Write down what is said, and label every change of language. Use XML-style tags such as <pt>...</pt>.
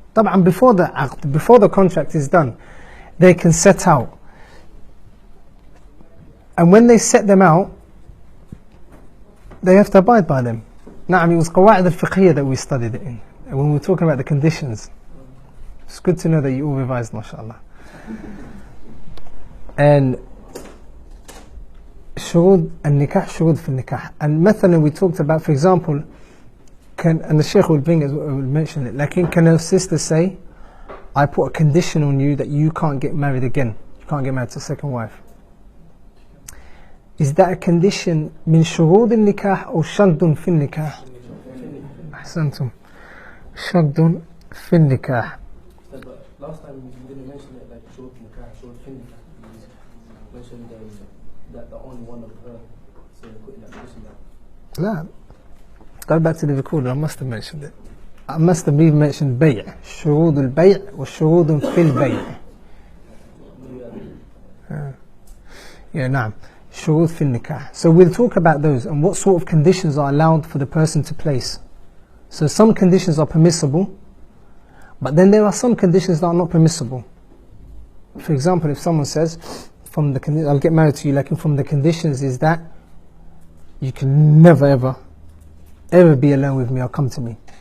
<ar>طبعا</ar> <en>before the contract is done, they can set out. And when they set them out, they have to abide by them.</en> <ar>نعم,</ar> <en>it was</en> <ar>قواعد الفقهية</ar> <en>that we studied it in. And when we were talking about the conditions, it's good to know that you all revised, mashallah. And</en> <ar>شروط النكاح, شروط في النكاح.</ar> <en>And</en> <ar>مثلا</ar> <en>we talked about, for example, and the Shaykh will mention it, like, can a sister say, I put a condition on you that you can't get married again, you can't get married to a second wife? Is that a condition</en> <ar>من شروط النكاح أو شرط في النكاح؟ أحسنتم, شرط في النكاح.</ar> <en>Last time you didn't mention it, like</en> <ar>شروط النكاح, شروط في النكاح.</ar> <en>You mentioned that the only one of her, so put in that condition that.</en> <ar>لا,</ar> <en>go back to the recorder, I must have mentioned it. I must have even mentioned بيع,</en> <ar>شروط البيع والشروط في البيع.</ar> <en>Yeah,</en> <ar>نعم, شروط في النكاح.</ar> <en>So we'll talk about those and what sort of conditions are allowed for the person to place. So some conditions are permissible, but then there are some conditions that are not permissible. For example, if someone says, I'll get married to you, like, from the conditions is that you can never ever be alone with me or come to me.</en>